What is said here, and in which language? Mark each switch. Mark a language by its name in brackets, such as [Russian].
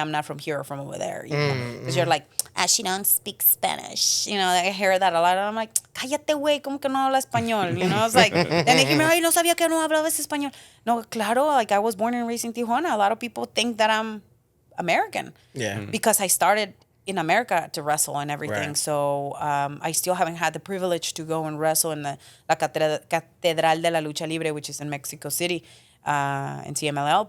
[English] I'm not from here or from over there. You know, because you're like, she don't speak Spanish. You know, I hear that a lot, and I'm like, [Spanish] cállate, güey, ¿cómo que no habla español? [English] You know, it's like, then they give me, [Spanish] ay, no sabía que no hablabas español. No, claro, [English] like I was born and raised in Tijuana. A lot of people think that I'm American. Yeah. Because I started in America to wrestle and everything. Right. So I still haven't had the privilege to go and wrestle in la Catedral de la Lucha Libre, which is in Mexico City, in CMLL.